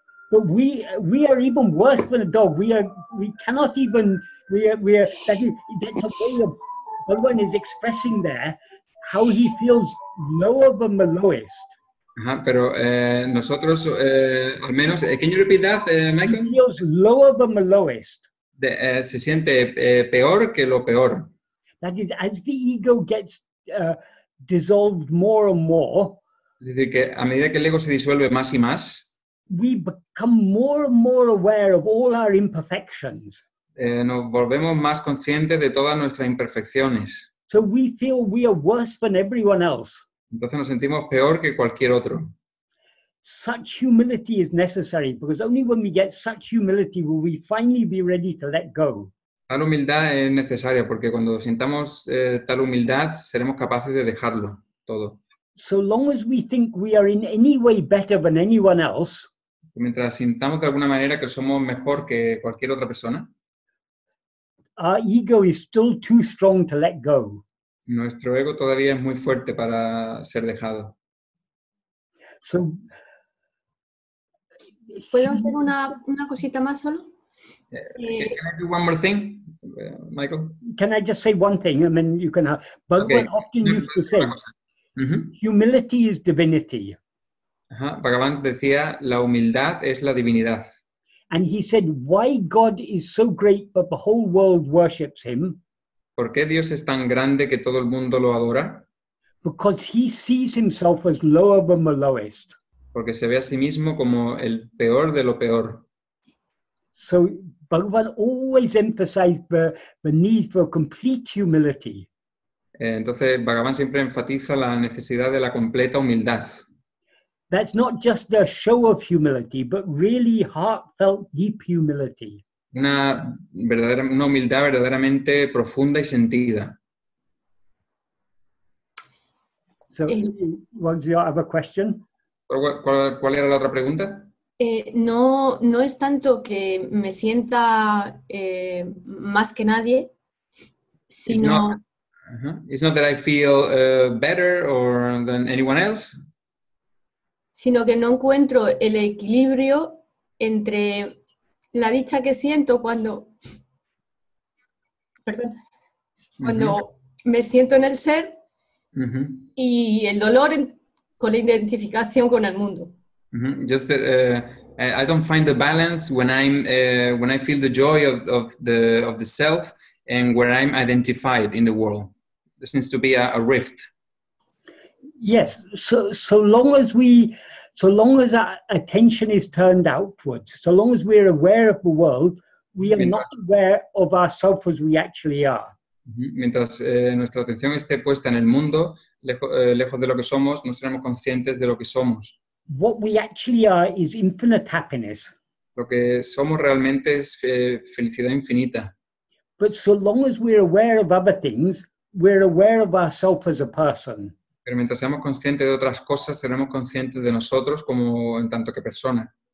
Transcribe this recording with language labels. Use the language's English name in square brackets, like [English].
[English] But we are even worse than a dog. We cannot even that's a way of Bhagavan is expressing there how he feels lower than the lowest. [Spanish] Ajá, pero nosotros al menos, [English] can you repeat that, [Spanish] Michael? [English] He feels lower than the lowest. [Spanish] Se siente peor que lo peor. [English] That is, as the ego gets dissolved more and more, [Spanish] es decir, que a medida que el ego se disuelve más y más, [English] we become more and more aware of all our imperfections. [Spanish] Nos volvemos más conscientes de todas nuestras imperfecciones. [English] So we feel we are worse than everyone else. [Spanish] Entonces nos sentimos peor que cualquier otro. [English] Such humility is necessary, because only when we get such humility will we finally be ready to let go. [Spanish] Tal humildad es necesaria, porque cuando sintamos tal humildad seremos capaces de dejarlo todo. [English] So long as we think we are in any way better than anyone else, [Spanish] mientras sintamos de alguna manera que somos mejor que cualquier otra persona, [English] our ego is still too strong to let go. [Spanish] Nuestro ego todavía es muy fuerte para ser dejado. [English] So, [Spanish] ¿puedo hacer una cosita más solo? [English] Can I do one more thing, Michael? Can I just say one thing and then you can have... Bhagavan often used to say, humility is divinity. Ajá. [Spanish] Bhagavan decía, la humildad es la divinidad. [English] And he said, why God is so great but the whole world worships him? [Spanish] ¿Por qué Dios es tan grande que todo el mundo lo adora? [English] Because he sees himself as lower than the lowest. [Spanish] Porque se ve a sí mismo como el peor de lo peor. [English] So Bhagavan always emphasized the need for complete humility. [Spanish] Entonces, Bhagavan siempre enfatiza la necesidad de la completa humildad. [English] That's not just a show of humility, but really heartfelt, deep humility. [Spanish] Una humildad verdaderamente profunda y sentida. [English] So, what's your other question? [Spanish] ¿Cuál era la otra pregunta? No es tanto que me sienta más que nadie, sino... [English] It's not that I feel better or than anyone else. [Spanish] Sino que no encuentro el equilibrio entre la dicha que siento cuando me siento en el ser y el dolor con la identificación con el mundo. [English] Just that I don't find the balance when I feel the joy of the self and where I'm identified in the world. There seems to be a rift. Yes, so long as our attention is turned outwards, so long as we're aware of the world, we are not aware of ourselves as we actually are. [Spanish] Mientras nuestra atención esté puesta en el mundo, lejos de lo que somos, no seremos conscientes de lo que somos. [English] What we actually are is infinite happiness. [Spanish] Lo que somos realmente es felicidad infinita. [English] But so long as we're aware of other things, we're aware of ourselves as a person. [Spanish] Pero mientras seamos conscientes de otras cosas, seremos conscientes de nosotros como en tanto que persona.